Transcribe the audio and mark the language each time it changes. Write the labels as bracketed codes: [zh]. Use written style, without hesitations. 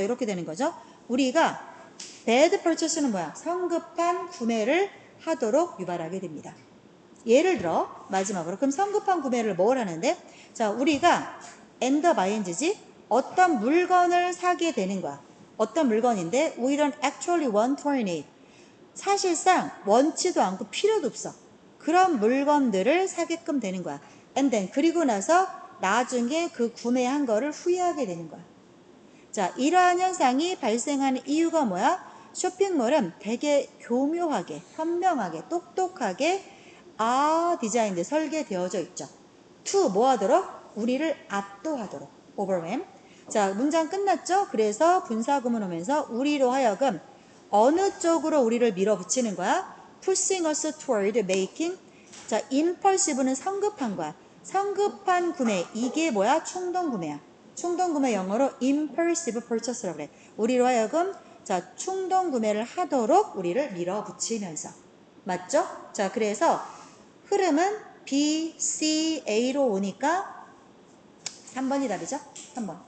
[ko] 이렇게 되는 거죠. 우리가 bad purchase는 뭐야? 성급한 구매를 하도록 유발하게 됩니다. 예를 들어 마지막으로 그럼 성급한 구매를 뭘 하는데? 자, 우리가 end of ing지 어떤 물건을 사게 되는 거야. 어떤 물건인데 [en] we don't actually want or need. [ko] 사실상 원치도 않고 필요도 없어. 그런 물건들을 사게끔 되는 거야. [en] And then [ko] 그리고 나서 나중에 그 구매한 거를 후회하게 되는 거야. 자, 이러한 현상이 발생하는 이유가 뭐야? 쇼핑몰은 되게 교묘하게, 현명하게, 똑똑하게 디자인돼 설계되어져 있죠. to 뭐 하도록? 우리를 압도하도록. overwhelm. 자, 문장 끝났죠? 그래서 분사구문 오면서 우리로 하여금 어느 쪽으로 우리를 밀어붙이는 거야? [en] pushing us toward making. [ko] 자, impulsive는 성급한 거야. 성급한 구매. 이게 뭐야? 충동 구매야. 충동 구매 영어로 impulsive purchase라고 그래. 우리로 하여금 자, 충동 구매를 하도록 우리를 밀어붙이면서. 맞죠? 자, 그래서 흐름은 B, C, A로 오니까 3번이 답이죠? 3번.